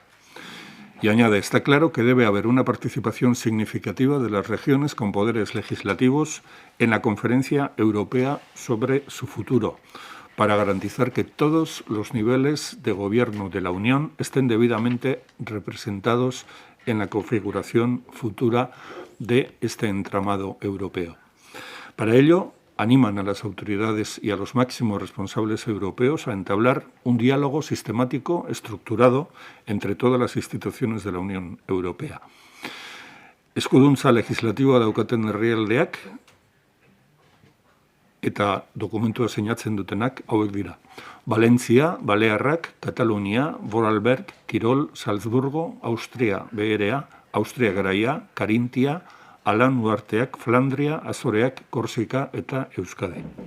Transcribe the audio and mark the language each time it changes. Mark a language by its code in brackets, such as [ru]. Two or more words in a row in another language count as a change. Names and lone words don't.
[es] Y añade, está claro que debe haber una participación significativa de las regiones con poderes legislativos en la Conferencia Europea sobre su futuro, para garantizar que todos los niveles de gobierno de la Unión estén debidamente representados en la configuración futura de este entramado europeo. Para ello, animan a las autoridades y a los máximos responsables europeos a entablar un diálogo sistemático, estructurado, entre todas las instituciones de la Unión Europea. [eu] Eskuduntza legislatiboa daukaten herrialdeak eta dokumentua sinatzen dutenak hauek dira: Valentzia, Balearrak, Katalunia, Vorarlberg, Tirol, Salzburgo, Austria Beherea, Austria Garaia, Karintia, Alan Uharteak, Flandria, Azoreak, Korsika eta Euskadi.